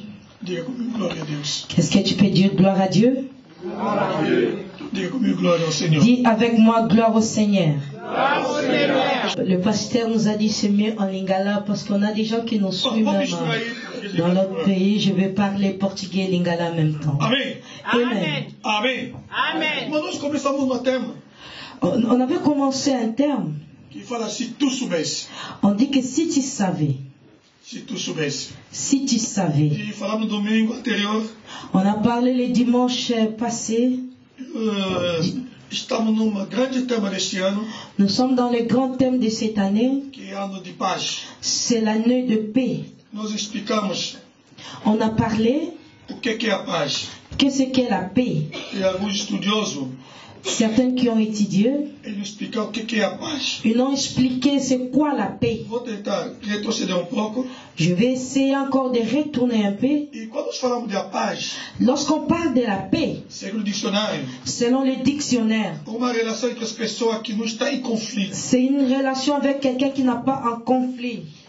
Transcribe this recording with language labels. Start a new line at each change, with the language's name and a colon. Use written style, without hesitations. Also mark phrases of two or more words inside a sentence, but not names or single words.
French: Qu'est-ce que tu peux dire? Gloire à Dieu. Dis avec moi gloire au Seigneur. Le pasteur nous a dit c'est mieux en lingala parce qu'on a des gens qui nous suivent même dans notre pays. Je vais parler portugais et lingala en même temps. Amen. Amen. Amen. Amen.
Portuguese: Nós começamos um termo.
French: On avait commencé un terme.
Portuguese: Que fala se tu soubesse.
French: On dit que si tu savais.
Portuguese: Se tu soubesse.
French: Si tu savais.
Portuguese: E falamos no domingo anterior.
French: On a parlé le dimanche passé.
Portuguese: Estamos num grande tema deste ano.
French: Nous sommes dans le grand thème de cette année.
Portuguese: Que é ano de paz.
French: C'est l'année de paix.
Portuguese: Nós explicamos.
French: On a parlé.
Portuguese: O que é a paz?
French: Qu'est-ce qu'est la paix?
Portuguese: E alguns estudiosos.
French: Certains qui ont étudié, ils ont expliqué c'est quoi la paix. Je vais essayer encore de retourner un peu. Lorsqu'on parle de la paix, selon le dictionnaire, c'est une relation avec quelqu'un qui n'a pas un conflit.